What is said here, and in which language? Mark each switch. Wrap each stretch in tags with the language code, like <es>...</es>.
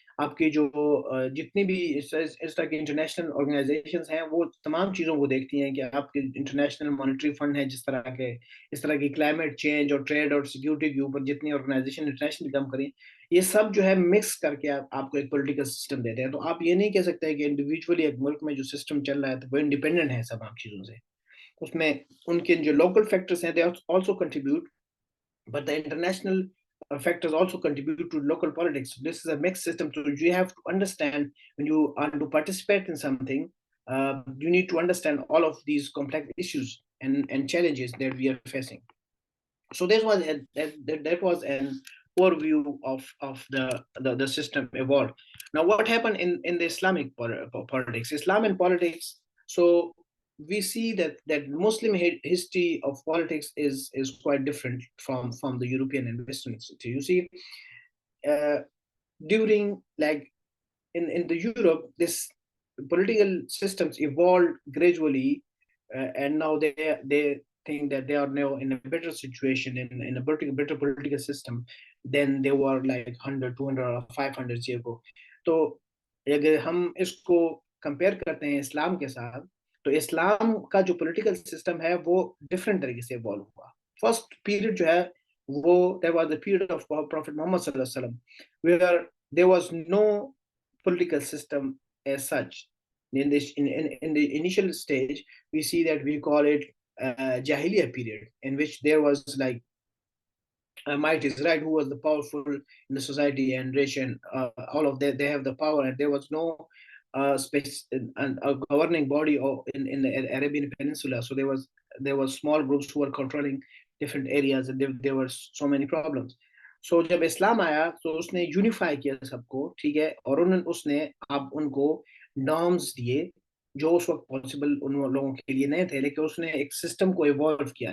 <hi>आपकी जो जितनी भी इस तरह की इंटरनेशनल ऑर्गेनाइजेशंस हैं, वो तमाम चीज़ों को देखती हैं. कि आपके इंटरनेशनल मॉनेटरी फंड है, इस तरह की क्लाइमेट चेंज और ट्रेड और सिक्योरिटी के ऊपर जितनी ऑर्गेनाइजेशन इंटरनेशनल काम करें, ये सब जो है मिक्स करके आपको एक पॉलिटिकल सिस्टम देते हैं. तो आप ये नहीं कह सकते कि इंडिविजुअली एक मुल्क में जो सिस्टम चल रहा है तो वो इंडिपेंडेंट है सब चीज़ों से. उसमें उनके जो लोकल फैक्टर्स हैं</hi> <en>They also contribute, but the international factors also contribute to local politics. This is a mixed system, so you have to understand when you want to participate in something, you need to understand all of these complex issues and challenges that we are facing. So that was an overview of the system evolved. Now, what happened in the Islamic politics? Islam and politics. So we see that Muslim history of politics is quite different from the European and Western history. You see, during like in the Europe, this political systems evolved gradually, and now they think that they are now in a better situation in a better political system than they were like 100, 200 or 500 years ago.</en> <hi>तो अगर हम इसको compare करते हैं इस्लाम के साथ, तो इस्लाम का जो पॉलिटिकल सिस्टम है वो डिफरेंट तरीके से इवॉल्व हुआ. फर्स्ट पीरियड जो है वो</hi> <en>that was the period of Prophet Muhammad sallallahu alaihi wasallam, where there was no political system as such. In the initial stage, we see that we call it Jahiliyyah period, in which there was like might is right, who was the powerful in the society and rich, and all of that, they have the power, and there was no space and a governing body in the Arabian Peninsula. So there was small groups who were controlling different areas, and there were so many problems.</en> <hi>So जब इस्लाम आया तो उसने unify किया सबको, ठीक है, और उसने अब उनको नॉर्म्स दिए जो उस वक्त पॉसिबल उन लोगों के लिए नहीं थे, लेकिन उसने एक सिस्टम को इवॉल्व किया.</hi>